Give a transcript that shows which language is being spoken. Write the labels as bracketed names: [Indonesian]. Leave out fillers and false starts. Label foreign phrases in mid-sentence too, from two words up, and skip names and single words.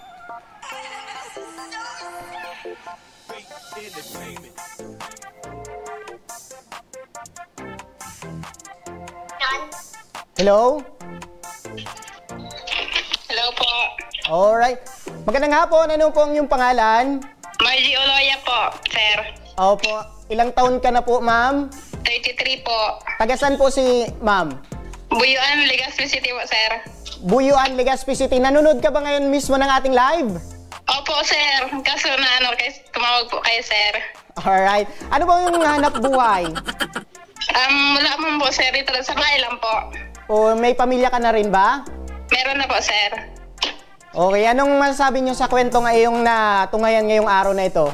[Filipino] Hello? Hello po. Alright. Magandang hapon. Ano po ang iyong pangalan? Margie Oloya po, sir. Opo. Ilang taon ka na po, ma'am? 33 po. Tagasan po si ma'am? Buyuan, Legazpi City po, sir. Buyuan, Legazpi City. Nanonood ka ba ngayon mismo ng ating live? Opo, sir. Kaso na tumawag po kayo, sir. Alright. Ano ba yung hanap buhay? Wala mo po, sir. Dito sa bahay lang po. O may pamilya ka na rin ba? Meron na po, sir. Okay, anong masasabi nyo sa kwento ngayong natungayan ngayong araw na ito?